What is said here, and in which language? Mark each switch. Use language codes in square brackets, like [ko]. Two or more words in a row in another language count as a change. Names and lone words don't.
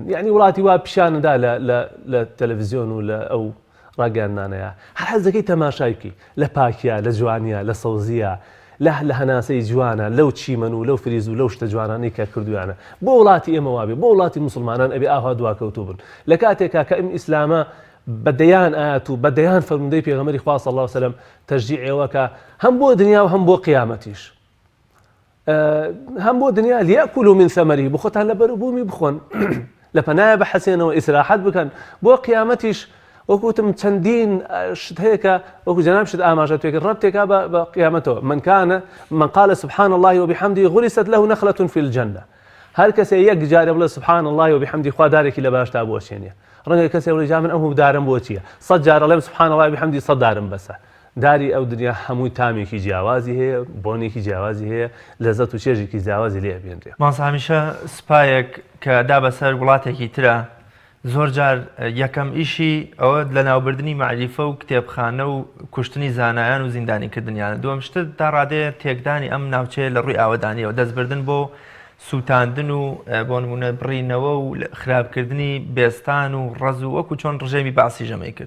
[ckb] یعنی وڵاتی وا پیشانەدا لە تەلەڤیزیۆن و لە ئەو ڕاگەاندانەیە هەر حەزەکەی تەماشای بکەی لە پاکیە لە جوانیە لە سەوزیە لە هەناسەی جوانە لەو چیمەن و لەو فریز و لەو شتە جوانانەی کە کردویانە بۆ وڵاتی ئێمە وابێ بۆ وڵاتی مسلمانان ئەبێ ئاوا دواکەوتوو بن لە کاتێکا کە ئەم ئیسلامە بەدەیان ئاەت و بەدەیان فەرموندەی پێغەمبەری خوا [ar] صلی الله علیه و سلم [ckb] تەشجیعەوەکە هەم بۆ دنیا و هەم بۆ قیامەتیش هەم بۆ دنیا [ar] لیەکولوا من ثەمەریه [ckb] بخۆتان لە بەروبوومی بخۆن لە پەنایە بەحەسێنەوە ئیسراحەت بکەن بۆ قیامەتیش وەکوتم چەندین شت هەیە کە وەکو جەناب شت ئاماژە پێکرد ڕەبتێکا بە قیامەتەوە [ar] من قال سبحان الله وبحمده غرست له نخلة في الجنة [ckb] هەر کەسێ یەک جارە بڵێ [ar] سبحان الله وبحمده [ckb] خوا دارێکی لە باشتا بۆچێنێ ڕەنگە کەسێ بڵێ جا من ئەم دارم بۆ چییە 100 جارە لێم [ar] سبحان الله وبحمده [ckb] 100 دارم بەسە داری ئەو دنیا هەمووی تامێکی جیاوازی هەیە بۆنێکی جیاوازی هەیە لەزەت و چێژێکی جیاوازی لێ بێنرێ. ماس هەمیشە سوپایەک کە دا بەسەر وڵاتێکی ترە زۆر جار یەکەم ئیشی ئەوە لە ناوبردننی معریفە و کتێبخانە و کوشتنی زانایان و زیندانیکردنیانە دووەم شتر تا ڕادەیە تێکدانی ئەم ناوچەیە لە ڕووی ئاوەدانیەوە دەستبردن بۆ سووتاندن و بۆ نمونە بڕینەوە و خراپکردنی بێستان و ڕەز و وەکو چۆن ڕژێمی باسی ژەمەی کرد.